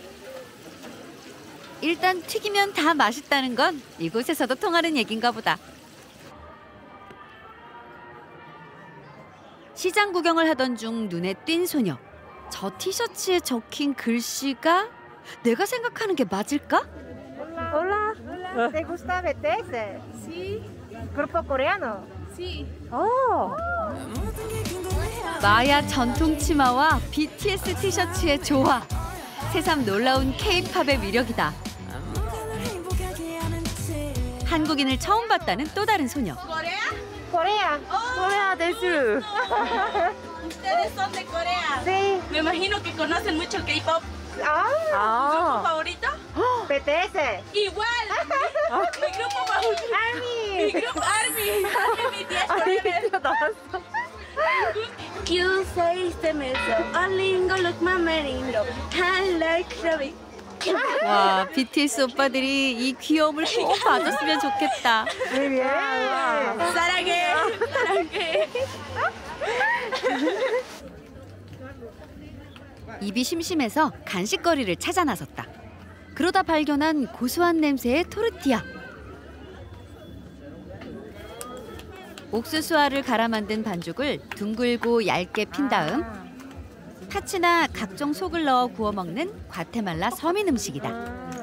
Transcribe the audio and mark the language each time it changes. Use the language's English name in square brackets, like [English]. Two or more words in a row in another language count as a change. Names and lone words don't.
[Korean] 일단 튀기면 다 맛있다는 건 이곳에서도 통하는 얘긴가 보다. 시장 구경을 하던 중 눈에 띈 소녀. 저 티셔츠에 적힌 글씨가 내가 생각하는 게 맞을까? [Spanish] Hola, ¿te gusta BTS? Sí, ¿Grupo coreano? sí. Oh, [Korean] 마야 전통 치마와 BTS 티셔츠의 조화. 새삼 놀라운 K-팝의 위력이다. 한국인을 처음 봤다는 또 다른 소녀. [Spanish] ¿Corea? Corea. Corea del Sur. Ustedes son de Corea. Sí. Me imagino que conocen mucho el K-pop. ¿Tu Ah, grupo favorito? BTS. Igual. Mi grupo favorito. Mi Army. grupo Army. BTS forever. You say se me so. Olingo look my merino. I like Shabby. [Korean] 와, BTS 오빠들이 이 귀여움을 꼭 봐줬으면 좋겠다. [Spanish] Muy bien. [Korean] 사랑해. 사랑해. 입이 심심해서 간식거리를 찾아 나섰다. 그러다 발견한 고소한 냄새의 토르티아. 옥수수알을 갈아 만든 반죽을 둥글고 얇게 핀 다음 파츠나 각종 속을 넣어 구워 먹는 과테말라 서민 음식이다.